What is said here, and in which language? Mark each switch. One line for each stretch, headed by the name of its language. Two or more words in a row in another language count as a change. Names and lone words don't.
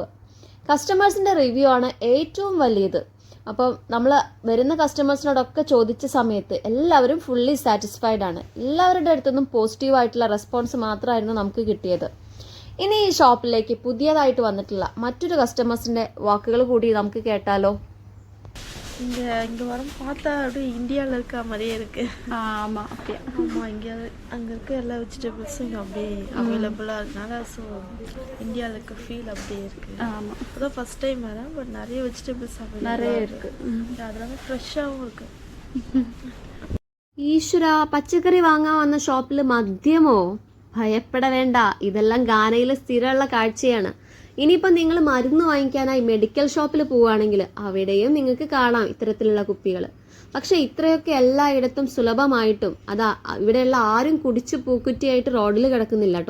Malayalam: കസ്റ്റമേഴ്സിൻ്റെ റിവ്യൂ ആണ് ഏറ്റവും വലിയത്. അപ്പം നമ്മൾ വരുന്ന കസ്റ്റമേഴ്സിനോടൊക്കെ ചോദിച്ച സമയത്ത് എല്ലാവരും
English: fully satisfied
Malayalam: ആണ്. എല്ലാവരുടെ അടുത്തുനിന്നും പോസിറ്റീവായിട്ടുള്ള റെസ്പോൺസ് മാത്രമായിരുന്നു നമുക്ക് കിട്ടിയത്. ഇനി ഈ ഷോപ്പിലേക്ക് പുതിയതായിട്ട് വന്നിട്ടുള്ള മറ്റൊരു കസ്റ്റമേഴ്സിൻ്റെ വാക്കുകൾ കൂടി നമുക്ക് കേട്ടാലോ.
Tamil: இங்கே வர பார்த்தா அப்படியே இந்தியாவில் இருக்க மாதிரியே இருக்கு. ஆமாம், அப்படியா? ஆமாம், அங்கே இருக்க எல்லா வெஜிடபிள்ஸும் இங்கே அப்படியே அவைலபிளாக இருக்கனால ஸோ இந்தியாவில் இருக்க ஃபீல் அப்படியே இருக்கு. ஆமாம், இப்போதான்
English: first time
Tamil: வரேன். பட் நிறைய வெஜிடபிள்ஸ் நிறைய அவைலபிளாக இருக்கு. அதெல்லாம் ஃப்ரெஷ்ஷாகவும் இருக்கு.
Malayalam: ഈശ്വര, പച്ചക്കറി വാങ്ങാൻ വന്ന ഷോപ്പിൽ മദ്യമോ? ഭയപ്പെട വേണ്ട, ഇതെല്ലാം ഗാനയിൽ സ്ഥിരമുള്ള കാഴ്ചയാണ്. ഇനിയിപ്പം നിങ്ങൾ മരുന്ന് വാങ്ങിക്കാനായി മെഡിക്കൽ ഷോപ്പിൽ പോവുകയാണെങ്കിൽ അവിടെയും നിങ്ങൾക്ക് കാണാം ഇത്തരത്തിലുള്ള കുപ്പികൾ. പക്ഷെ ഇത്രയൊക്കെ എല്ലായിടത്തും സുലഭമായിട്ടും അതാ ഇവിടെയുള്ള ആരും കുടിച്ച് പൂക്കുറ്റിയായിട്ട് റോഡിൽ കിടക്കുന്നില്ല കേട്ടോ.